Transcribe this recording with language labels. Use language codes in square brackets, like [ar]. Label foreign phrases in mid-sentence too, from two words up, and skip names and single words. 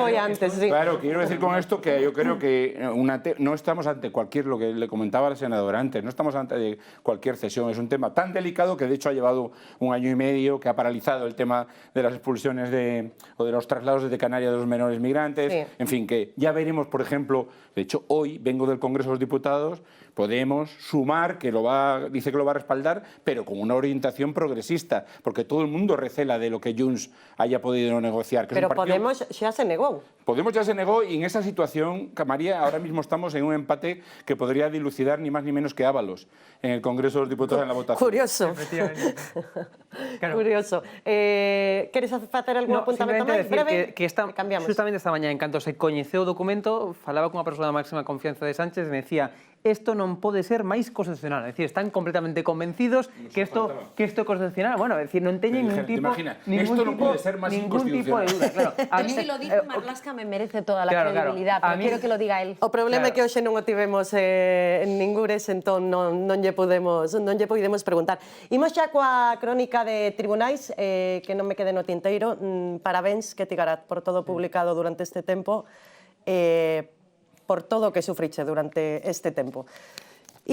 [es] Claro, quiero decir con esto que yo creo que no estamos ante cualquier, lo que le comentaba al senador antes, no estamos ante cualquier cesión, es un tema tan delicado que de hecho ha llevado 1 año y medio, que ha paralizado el tema de las expulsiones o de los traslados desde Canarias de los menores migrantes, en fin, que ya veremos, por ejemplo, de hecho hoy vengo del Congreso de los Diputados, Podemos, Sumar, que dice que lo va a respaldar, pero con una orientación progresista, porque todo el mundo recela de lo que Junts haya podido negociar. Pero Podemos ya se negó. Podemos ya se negó y en esa situación, María, ahora mismo estamos en un empate que podría dilucidar ni más ni menos que Ábalos en el Congreso de los Diputados en la votación. Curioso. Claro. Curioso. [gl] Queres facer algún apuntamento máis breve? Cambiamos. Justamente esta mañá, en canto se coñeceu o documento, falaba con unha persoa da máxima confianza de Sánchez e me decía isto non pode ser máis constitucional. É dicir, están completamente convencidos que isto é constitucional. Bueno, é dicir, non teñen ningún tipo de duda. Claro. [es] Pero se lo dice Marlaska me merece toda la credibilidad, pero quiero que lo diga él. [gl] O problema é que hoxe non o tivemos en ningures, entón non lle podemos preguntar. Imos xa coa crónica de tribunais, que non me quede no tinteiro. Parabéns, Ketty Garat, por todo publicado durante este tempo, por todo o que sufriche durante este tempo.